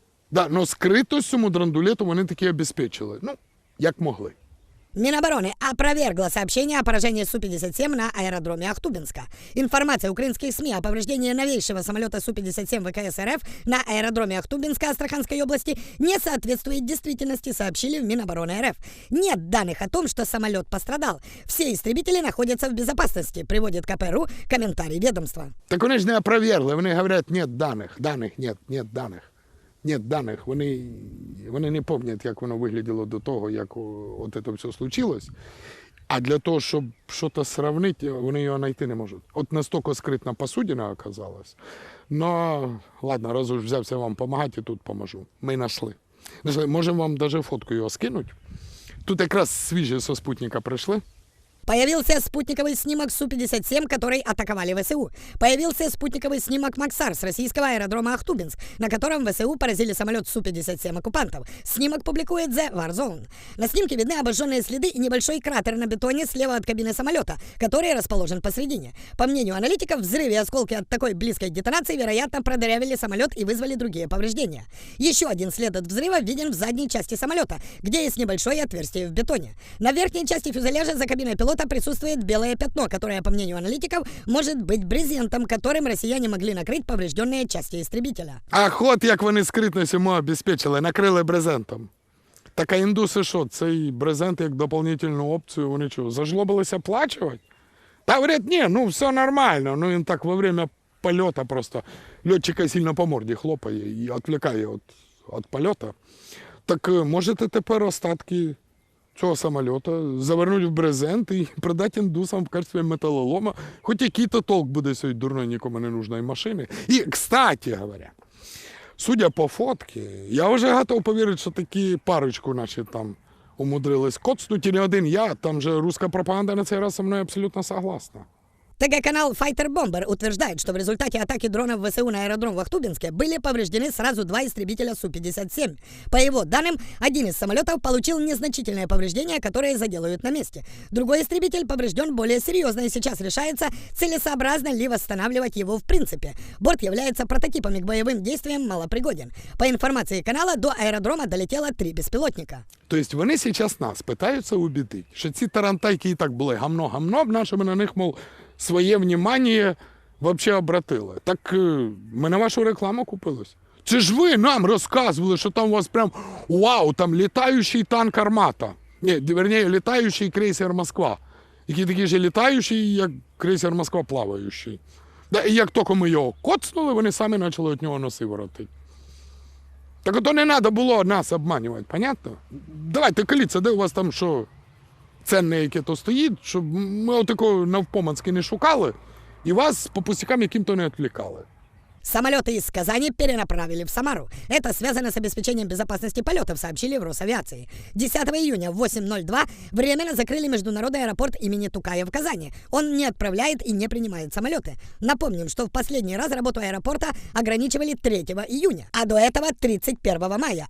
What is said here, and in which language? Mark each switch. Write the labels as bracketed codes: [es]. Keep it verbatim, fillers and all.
[uk] Да, но скритость цьому драндулету вони таки обезпечили. Ну, як могли. [ru] Минобороны опровергло сообщение о поражении Су пятьдесят семь на аэродроме Ахтубинска. Информация украинских СМИ о повреждении новейшего самолета Су пятьдесят семь ВКС РФ на аэродроме Ахтубинска Астраханской области не соответствует действительности, сообщили в Минобороны РФ. Нет данных о том, что самолет пострадал. Все истребители находятся в безопасности, приводит КП.ру комментарий ведомства. [uk] Так вони ж не опровергли, вони говорять, [ru] нет даних, даних нет, нет даних. [uk] Нет даних, вони, вони не пам'ятають, як воно виглядало до того, як от це все случилось. А для того, щоб щось порівняти, вони його знайти не можуть. От настільки скритна посудина оказалась. Ну, ладно, раз уж взявся вам допомагати, тут поможу. Ми знайшли. Можемо вам навіть фотку його скинути. Тут якраз свіжі зі спутника прийшли. [ru] Появился спутниковый снимок Су пятьдесят семь, который атаковали ВСУ. Появился спутниковый снимок «Максар» с российского аэродрома Ахтубинск, на котором ВСУ поразили самолет Су пятьдесят семь оккупантов. Снимок публикует The Warzone. На снимке видны обожженные следы и небольшой кратер на бетоне слева от кабины самолета, который расположен посредине. По мнению аналитиков, взрывы и осколки от такой близкой детонации, вероятно, продырявили самолет и вызвали другие повреждения. Еще один след от взрыва виден в задней части самолета, где есть небольшое отверстие в бетоне. На верхней части фюзеляжа за кабиной пилота присутствует белое пятно, которое, по мнению аналитиков, может быть брезентом, которым россияне могли накрыть поврежденные части истребителя. [uk] А ход, як вони скритність йому обезпечили, накрили брезентом. Так а індуси що, цей брезент як дополнительну опцію, вони що, зажлобилися плачувати? Та говорять, ні, ну все нормально, ну він так во время польота просто льотчика сильно по морді хлопає і відвлікає від, від польота. Так можете тепер остатки цього самоліта завернуть в брезент і продать індусам в качестві металолома. Хоч який-то толк буде з цієї дурної нікому не нужної машини. І, кстати говоря, судя по фотці, я вже готов повірити, що такі парочку наші там умудрились коцнуть. І не один я, там же руська пропаганда на цей раз зі мною абсолютно согласна. [ru] ТГ-канал Fighter Bomber утверждает, что в результате атаки дронов ВСУ на аэродром в Ахтубинске были повреждены сразу два истребителя Су пятьдесят семь. По его данным, один из самолетов получил незначительные повреждения, которые заделают на месте. Другой истребитель поврежден более серьезно, и сейчас решается, целесообразно ли восстанавливать его в принципе. Борт является прототипом и к боевым действиям малопригоден. По информации канала, до аэродрома долетело три беспилотника. [uk] То есть вони [ru] сейчас нас пытаются убедить, [uk] що ці тарантайки і так були гамно-гамно, а що ми на них, мол, своє внимання взагалі обратили. Так ми на вашу рекламу купились. Це ж ви нам розказували, що там у вас прям вау, там літаючий танк «Армата». Ні, верніше, літаючий крейсер «Москва», який такий же літаючий, як крейсер «Москва» плаваючий. Да, і як тільки ми його коцнули, вони самі почали від нього носи воротити. Так ото не треба було нас обманювати, понятно? Давайте, коліться, де у вас там що ценне, яке то стоїть, щоб ми отакого навпомацки не шукали і вас по пустякам яким-то не відвлікали. [ru] Самолеты из Казани перенаправили в Самару. Это связано с обеспечением безопасности полетов, сообщили в Росавиации. десятого июня в восемь ноль два временно закрыли международный аэропорт имени Тукая в Казани. Он не отправляет и не принимает самолеты. Напомним, что в последний раз работу аэропорта ограничивали третьего июня, а до этого тридцать первого мая.